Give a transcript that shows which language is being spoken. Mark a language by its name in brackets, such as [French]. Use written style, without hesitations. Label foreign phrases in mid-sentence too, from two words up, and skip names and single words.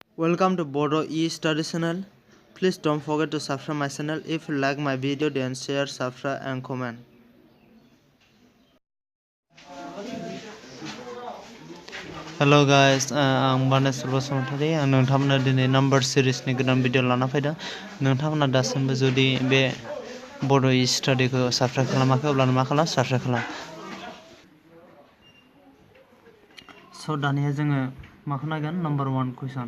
[English] Welcome to Bodo e-study channel. Please don't forget to subscribe my channel. If you like my video, then share, subscribe and comment. Hello guys, I'm Banesur Basumatari. [Bodo] आं नोंथांमोननो दिनै नम्बर सिरिजनि गोदान भिडिअ लाना फैदों। नोंथांमोना दासिमबो जुदि बे बड' ई-स्टाडीखौ साबस्क्राइब खालामाखै अब्ला मा खालाम साबस्क्राइब खालाम। स' दानिया जोङो माखौ नायगोन नम्बर 1 कुइसन।